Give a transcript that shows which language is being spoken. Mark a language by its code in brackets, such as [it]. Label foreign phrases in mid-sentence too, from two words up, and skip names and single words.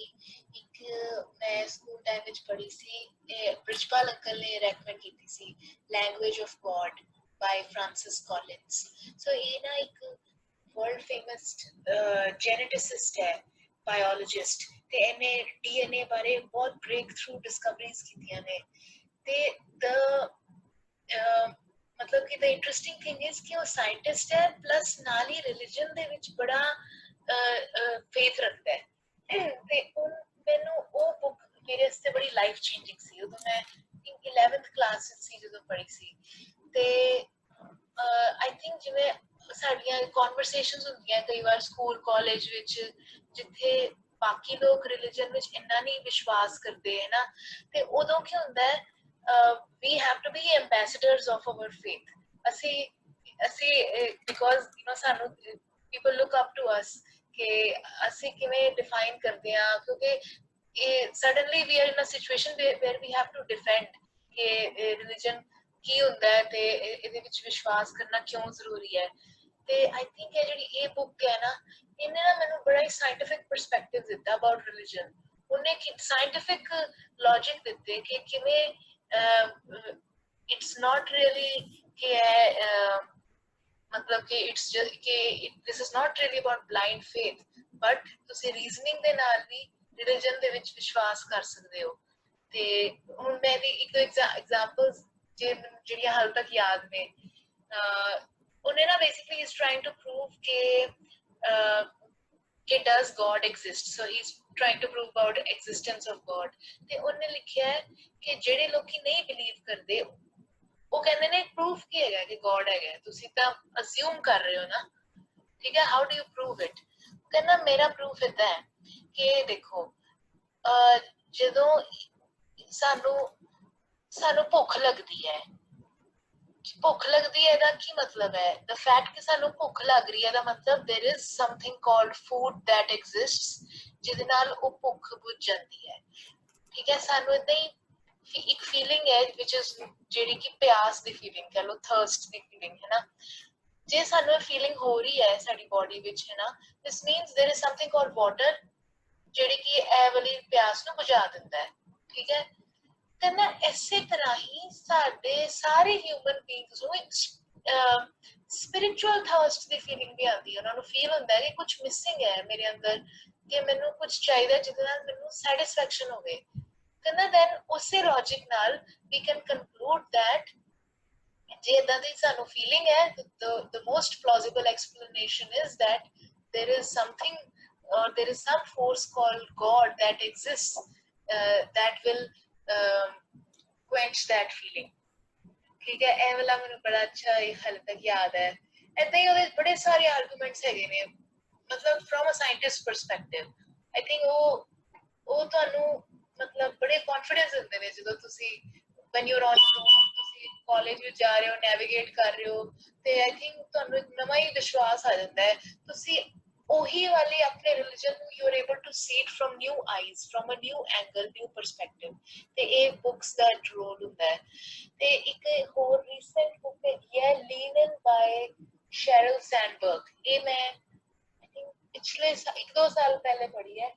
[pa] ਇੱਕ ਮੈਂ [en] school time [pa] ਵਿੱਚ ਪੜ੍ਹੀ ਸੀ, ਬ੍ਰਿਜਪਾਲ ਅੰਕਲ ਨੇ ਰੈਕਮੈਂਡ ਕੀਤੀ ਸੀ, ਲੈਂਗੁਏਜ ਆਫ ਗੋਡ ਬਾਈ ਫ੍ਰਾਂਸਿਸ ਕੋਲਿੰਸ। ਸੋ ਇਹ ਨਾ ਇੱਕ [en] world famous geneticist [pa] ਹੈ, ਬਾਇਓਲੋਜਿਸਟ, ਤੇ ਇਹਨੇ DNA ਬਾਰੇ ਬਹੁਤ [en] breakthrough discoveries [pa] ਕੀਤੀਆਂ ਨੇ। ਤੇ ਮਤਲਬ ਕਿ [en] the interesting thing is [pa] ਕਿ ਉਹ ਸਾਇੰਟਿਸਟ ਹੈ ਪਲੱਸ ਨਾਲ ਹੀ ਰਿਲੀਜਨ ਦੇ ਵਿੱਚ ਬੜਾ ਫੇਥ ਰੱਖਦਾ ਹੈ। ਤੇ ਮੈਨੂੰ ਉਹ ਬੁੱਕ ਮੇਰੇ ਵਾਸਤੇ ਬੜੀ [en] life changing [pa] ਸੀ। ਉਦੋਂ ਮੈਂ 11th ਕਲਾਸ ਵਿੱਚ ਸੀ ਜਦੋਂ ਪੜ੍ਹੀ ਸੀ। ਤੇ [en] I think [pa] ਜਿਵੇਂ ਸਾਡੀਆਂ ਕਨਵਰਸੇਸ਼ਨਸ ਹੁੰਦੀਆਂ ਕਈ ਵਾਰ ਸਕੂਲ ਕਾਲਜ ਵਿੱਚ, ਜਿੱਥੇ ਬਾਕੀ ਲੋਕ ਰਿਲੀਜਨ ਵਿੱਚ ਇੰਨਾ ਨਹੀਂ ਵਿਸ਼ਵਾਸ ਕਰਦੇ ਹੈ ਨਾ, ਤੇ ਉਦੋਂ ਕੀ ਹੁੰਦਾ ਹੈ [en] we have to be ambassadors of our faith. ਅਸੀਂ because you know ਸਾਨੂੰ people look up to us [pa] ਕਿ ਅਸੀਂ ਕਿਵੇਂ [en] define [pa] ਕਰਦੇ ਹਾਂ, ਕਿਉਂਕਿ ਇਹ [en] suddenly we are in a situation where we have to defend ਕਿ religion [pa] ਕੀ ਹੁੰਦਾ ਹੈ ਤੇ ਇਹਦੇ ਵਿੱਚ ਵਿਸ਼ਵਾਸ ਕਰਨਾ ਕਿਉਂ ਜ਼ਰੂਰੀ ਹੈ। ਤੇ [en] I think [pa] ਇਹ ਜਿਹੜੀ ਇਹ book ਹੈ ਨਾ, ਇਹਨੇ ਨਾ ਮੈਨੂੰ ਬੜਾ ਹੀ [en] scientific perspective [pa] ਦਿੱਤਾ [en] about religion. [pa] ਉਹਨੇ [en] scientific logic [pa] ਦਿੱਤੇ ਕਿ ਕਿਵੇਂ [en] it's not really [pa] ਕਿ ਮਤਲਬ ਕਿ [en] it's just [pa] ਕਿ [en] this is not really about blind faith, [pa] ਬਟ ਤੁਸੀਂ ਰੀਜ਼ਨਿੰਗ ਦੇ ਨਾਲ ਵੀ ਰਿਲੀਜਨ ਦੇ ਵਿੱਚ ਵਿਸ਼ਵਾਸ ਕਰ ਸਕਦੇ ਹੋ। ਤੇ ਹੁਣ ਮੈਂ ਦੀ ਇੱਕ [en] ਐਗਜ਼ਾਮਪਲਸ [pa] ਜਿਹੜੀਆਂ ਹਾਲ ਤੱਕ ਯਾਦ ਨੇ, ਉਹਨੇ ਨਾ [en] basically is trying to prove ਕਿ does God exist, so he's trying to prove about existence of God। [pa] ਤੇ ਉਹਨੇ ਲਿਖਿਆ ਹੈ ਕਿ ਜਿਹੜੇ ਲੋਕੀ ਨਹੀਂ ਬਿਲੀਵ ਕਰਦੇ ਉਹ ਕਹਿੰਦੇ ਨੇ ਪ੍ਰੂਫ ਕੀ ਹੈਗਾ ਕਿ ਗੋਡ ਹੈਗਾ, ਤੁਸੀਂ ਤਾਂ ਅਸਿਊਮ ਕਰ ਰਹੇ ਹੋ ਨਾ, ਠੀਕ ਹੈ, [en] how do you prove it. [pa] ਕਹਿੰਦਾ ਮੇਰਾ ਪ੍ਰੂਫ ਏਦਾਂ ਹੈ ਕਿ ਦੇਖੋ ਜਦੋਂ ਸਾਨੂੰ ਭੁੱਖ ਲੱਗਦੀ ਹੈ, ਭੁੱਖ ਲੱਗਦੀ ਹੈ ਇਹਦਾ ਕੀ ਮਤਲਬ ਹੈ, [en] the fact [pa] ਕਿ ਸਾਨੂੰ ਭੁੱਖ ਲੱਗ ਰਹੀ ਹੈ ਦਾ ਮਤਲਬ [en] there is something called food that exists [pa] ਜਿਹਦੇ ਨਾਲ ਉਹ ਭੁੱਖ ਬੁੱਝ ਜਾਂਦੀ ਹੈ, ਠੀਕ ਹੈ। ਸਾਨੂੰ ਏਦਾਂ ਹੀ ਇੱਕ ਫੀਲਿੰਗ ਹੈ [en] which is [pa] ਜਿਹੜੀ ਕਿ ਪਿਆਸ ਦੀ ਫੀਲਿੰਗ ਕਹ ਲਓ, ਥਰਸਟ ਦੀ ਫੀਲਿੰਗ ਹੈ ਨਾ, ਜੇ ਸਾਨੂੰ ਇਹ ਫੀਲਿੰਗ ਹੋ ਰਹੀ ਹੈ ਸਾਡੀ ਬੋਡੀ ਵਿੱਚ ਹੈ ਨਾ, [en] this means there is something called water [pa] ਜਿਹੜੀ ਕਿ ਇਹ ਵਾਲੀ ਪਿਆਸ ਨੂੰ ਬੁਝਾ ਦਿੰਦਾ ਹੈ, ਠੀਕ ਹੈ। ਤੇ ਨਾ ਇਸੇ ਤਰ੍ਹਾਂ ਹੀ ਸਾਡੇ ਸਾਰੇ [en] human beings [pa] ਨੂੰ ਇੱਕ [en] spiritual thirst [pa] ਦੀ ਫੀਲਿੰਗ ਵੀ ਆਉਂਦੀ ਹੈ, ਉਹਨਾਂ ਨੂੰ ਫੀਲ ਹੁੰਦਾ ਹੈ ਕਿ ਕੁਝ ਮਿਸਿੰਗ ਹੈ ਮੇਰੇ ਅੰਦਰ, ਕਿ ਮੈਨੂੰ ਕੁਝ ਚਾਹੀਦਾ ਜਿਹਦੇ ਨਾਲ ਮੈਨੂੰ ਸੈਟਿਸਫੈਕਸ਼ਨ ਹੋਵੇ। ਕਹਿੰਦਾ ਦੈਨ ਉਸੇ ਲੌਜਿਕ ਨਾਲ [en] we can conclude that [pa] ਜੇ ਏਦਾਂ ਦੀ ਸਾਨੂੰ ਫੀਲਿੰਗ ਹੈ, [en] the most plausible explanation is that there is something or there is some force called God that exists that will quench that feeling, [pa] ਠੀਕ ਹੈ। ਇਹ ਵਾਲਾ ਮੈਨੂੰ ਬੜਾ ਅੱਛਾ ਹਾਲੇ ਤੱਕ ਯਾਦ ਹੈ। ਏਦਾਂ ਹੀ ਉਹਦੇ ਬੜੇ ਸਾਰੇ ਆਰਗੂਮੈਂਟਸ ਹੈਗੇ ਨੇ, ਮਤਲਬ [en] from a scientist perspective I think [pa] ਉਹ ਤੁਹਾਨੂੰ ਮਤਲਬ ਬੜੇ ਕੌਨਫੀਡੈਂਸ ਦਿੰਦੇ ਨੇ ਜਦੋਂ ਤੁਸੀਂ [en] when you're on your own, [pa] ਤੁਸੀਂ ਕਾਲਜ ਵਿੱਚ ਜਾ ਰਹੇ ਹੋ, ਨੈਵੀਗੇਟ ਕਰ ਰਹੇ ਹੋ, ਤੇ [en] I think [pa] ਤੁਹਾਨੂੰ ਇੱਕ ਨਵਾਂ ਹੀ ਵਿਸ਼ਵਾਸ ਆ ਜਾਂਦਾ ਹੈ। ਤੁਸੀਂ ਉਹੀ ਵਾਲੇ ਆਪਣੇ ਰਿਲੀਜਨ ਨੂੰ [en] you are able to see it from new eyes, from a new angle, new perspective, [pa] ਤੇ ਇਹ ਬੁੱਕਸ ਦਾ ਰੋਲ ਹੁੰਦਾ ਹੈ। ਤੇ ਇੱਕ ਹੋਰ [en] recent book [pa] ਹੈਗੀ ਹੈ ਲੀਨ ਇਨ ਬਾਏ ਸ਼ੈਰਲ ਸੈਂਡਬਰਗ, ਇਹ ਮੈਂ [en] I think [pa] ਪਿਛਲੇ 1-2 ਸਾਲ ਪਹਿਲੇ ਪੜ੍ਹੀ ਹੈ।